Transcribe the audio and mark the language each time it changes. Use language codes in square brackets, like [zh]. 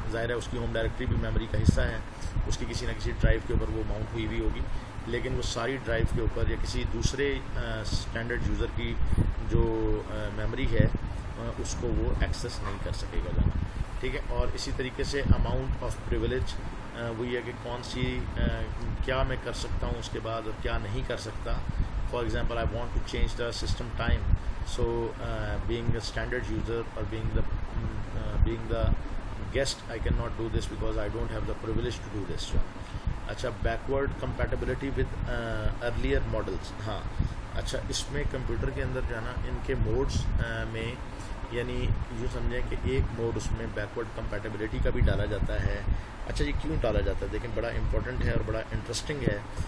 [ur] ظاہر ہے اس کی ہوم ڈائریکٹری بھی میموری کا حصہ ہے، اس کی کسی نہ کسی ڈرائیو کے اوپر وہ ماؤنٹ ہوئی ہوئی ہوگی، لیکن وہ ساری ڈرائیو کے اوپر یا کسی دوسرے اسٹینڈرڈ یوزر کی جو میموری ہے اس کو وہ ایکسیس نہیں کر سکے گا جانا، ٹھیک ہے. اور اسی طریقے سے اماؤنٹ آف پریویلیج، وہی ہے کہ کون سی کیا میں کر سکتا ہوں اس کے بعد اور کیا نہیں کر سکتا. [en] For example I want to change the system time, so being a standard user اور being the guest I cannot do this because I don't have the privilege to do this. اچھا backward compatibility with earlier models. [ur] ہاں اچھا، اس میں computer کے اندر جو ہے نا ان کے موڈس میں، یعنی یوں سمجھیں کہ ایک موڈ اس میں بیکورڈ کمپیٹیبلٹی کا بھی ڈالا جاتا ہے. اچھا یہ کیوں ڈالا جاتا ہے؟ دیکھیں بڑا امپورٹنٹ ہے اور بڑا انٹرسٹنگ ہے.